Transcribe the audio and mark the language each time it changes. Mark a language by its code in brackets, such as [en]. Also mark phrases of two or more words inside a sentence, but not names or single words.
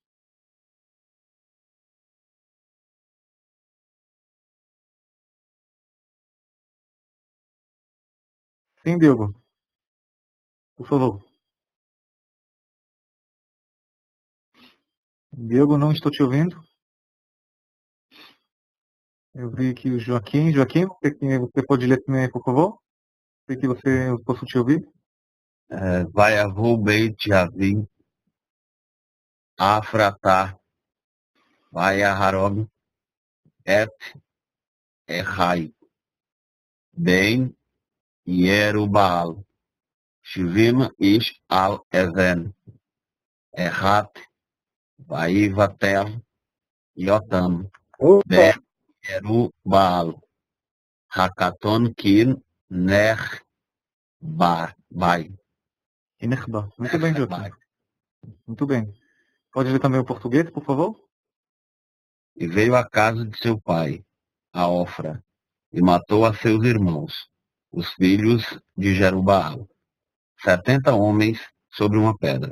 [pt] Sim, Diogo, por favor. Diogo, não estou te ouvindo. Eu vi aqui o Joaquim. Joaquim, você pode ler também, por favor? Sei que eu posso te ouvir. [he] ויבואו בית אבי אפרתה ויהרוג את אחי בן ירובעל 70 איש על אבן אחת ויוותר יותם בן ירובעל הקטון כי נחבא. Inerba. [pt] Muito bem, Joaquim. Muito bem. Pode ler também o português, por favor? E veio à casa de seu pai, a Ofra, e matou a seus irmãos, os filhos de Jerubaal, 70 homens sobre uma pedra.